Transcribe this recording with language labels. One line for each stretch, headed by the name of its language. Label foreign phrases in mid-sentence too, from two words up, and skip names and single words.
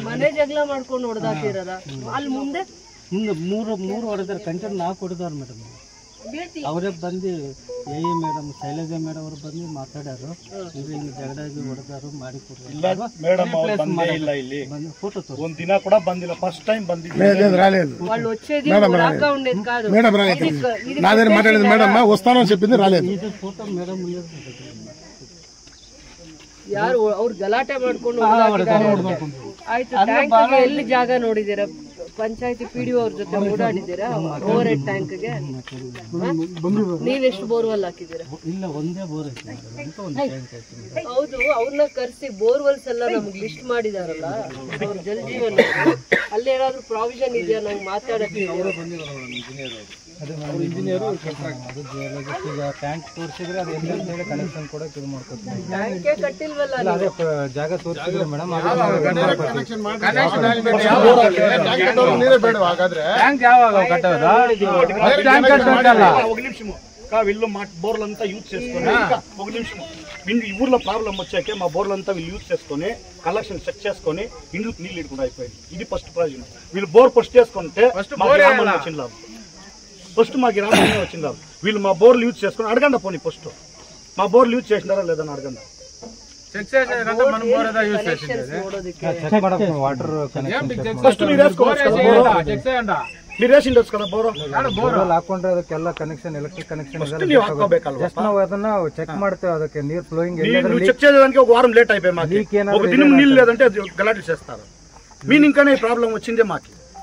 Kannada: ಮನೆ ಜಗಳ ಮಾಡ್ಕೊಂಡು ಹೊಡೆದಾಕಿರಲ್ಲ ಅಲ್ಲಿ ಮುಂದೆ ಮೂರು ಹೊಡೆದಾರ. ಕಂಚನ್ 4 ಹೊಡೆದಾರ ಮೇಡಮ್. ಅವರೇ ಬಂದು ಮೇಡಮ್ ಶೈಲಜಾ ಮೇಡಮ್ ಅವ್ರು ಬಂದು ಮಾತಾಡ್ಯಾರು. ಹಿಂಗೆ ಜಗಳಾಗಿ ಹೊಡೆದಾರು ಮಾಡಿ ಫೋಟೋ ಒಂದಿನ ಕೂಡ ಬಂದಿಲ್ಲ.
English: first time
Kannada: ಬಂದಿದ್ದೆ.
Telugu: వాళ్ళు వచ్చేది ఊరాగా ఉండేది కాదు నాదే మాట్లాడేది మేడం వస్తానని చెప్పింది రాలేదు.
Kannada: ಇದು ಫೋಟೋ ಮೇಡಮ್ ಯಾರು ಅವ್ರು ಗಲಾಟೆ ಮಾಡ್ಕೊಂಡು ಆಯ್ತು. ಟ್ಯಾಂಕ್ ಎಲ್ಲಿ ಜಾಗ ನೋಡಿದೀರಾ? ಪಂಚಾಯತಿ ಪಿಡಿಒ ಅವ್ರ ಜೊತೆ ಓಡಾಡಿದ್ದೀರಾ?
English: over head
Kannada: ಟ್ಯಾಂಕ್ಗೆ ನೀವೆಷ್ಟು ಬೋರ್ವೆಲ್ ಹಾಕಿದ್ದೀರಾ? ಇಲ್ಲ, ಒಂದೇ ಬೋರ್ ಐತೆ. ಹೌದು, ಅವ್ರನ್ನ ಕರೆಸಿ ಬೋರ್ವೆಲ್ಸ್ ಎಲ್ಲ ನಮ್ಗೆ ಲಿಸ್ಟ್ ಮಾಡಿದಾರಲ್ಲ ಅವ್ರ ಜಲ್ ಜೀವನ್. ಅಲ್ಲಿ ಏನಾದ್ರು ಪ್ರಾವಿಷನ್ ಇದೆಯಾ? ನಂಗೆ ಮಾತಾಡಕ್ಕೆ ಟ್ಯಾಂಕ್ ತೋರಿಸಿದ್ರೆ ಅದು ಎಲ್ಲ ಕನೆಕ್ಷನ್ ಕೂಡ ಇದು ಮಾಡ್ಕೊತೀವಿ. ಟ್ಯಾಂಕೇ ಕಟ್ಟಿಲ್ವಲ್ಲ? ಅದೇ ಜಾಗ ತೋರಿಸಿದ್ರೆ ಮೇಡಮ್
Telugu: వీళ్ళు మా బోర్లంతా యూజ్ చేసుకొని ఒక నిమిషం ఈ ఊర్లో ప్రాబ్లం వచ్చాకే మా బోర్లంతా వీళ్ళు యూజ్ చేసుకొని కలెక్షన్ చెక్ చేసుకొని ఇండ్లకు నీళ్ళు ఇడుకుండా అయిపోయింది. ఇది ఫస్ట్ ప్రాబ్లం. వీళ్ళు బోర్ ఫస్ట్ చేసుకుంటే మా గ్రామంలో వచ్చింది లాభం. ఫస్ట్ మా గ్రామంలో వచ్చింది లాభం. వీళ్ళు మా బోర్లు యూజ్ చేసుకొని అడగండి. పోనీ ఫస్ట్ మా బోర్లు యూజ్ చేసినారా లేదని అడగండి. ఫస్ట్ మీరు వేసిండొచ్చు కదా బోర్
Kannada: ಹಾಕೊಂಡ್ರೆ ಅದಕ್ಕೆಲ್ಲ ಕನೆಕ್ಷನ್,
English: electric connection
Kannada: ನೀವು ಹಾಕೋಬೇಕಲ್ವಾ? ಜಸ್ಟ್ ನಾವು ಅದನ್ನ ಚೆಕ್ ಮಾಡ್ತೇವೆ. ಅದಕ್ಕೆ ನೀರು ಫ್ಲೋಯಿಂಗ್
Telugu: చెక్ చేయడానికి ఒక వారం లేట్ అయిపోయి మాకు. ఒక దినం నీళ్ళు లేదంటే గలాటి చేస్తారు. మీన్ ఇంకానే ప్రాబ్లం వచ్చిందే మాకు.